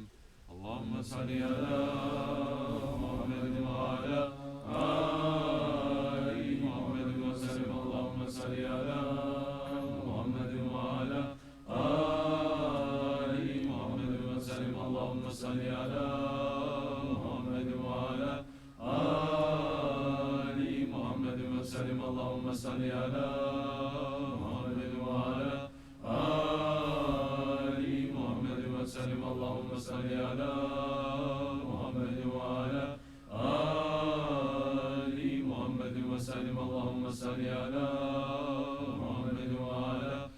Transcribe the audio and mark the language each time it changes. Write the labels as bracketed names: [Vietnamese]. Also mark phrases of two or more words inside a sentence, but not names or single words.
[Arabic] اللهم صل على محمد وعلى آل محمد وسلم. اللهم صل على محمد وعلى آل محمد وسلم. اللهم صل على محمد وعلى آل محمد وسلم. اللهم صل على اللهم صل على محمد وعلى آل محمد وسلم اللهم صل على محمد وعلى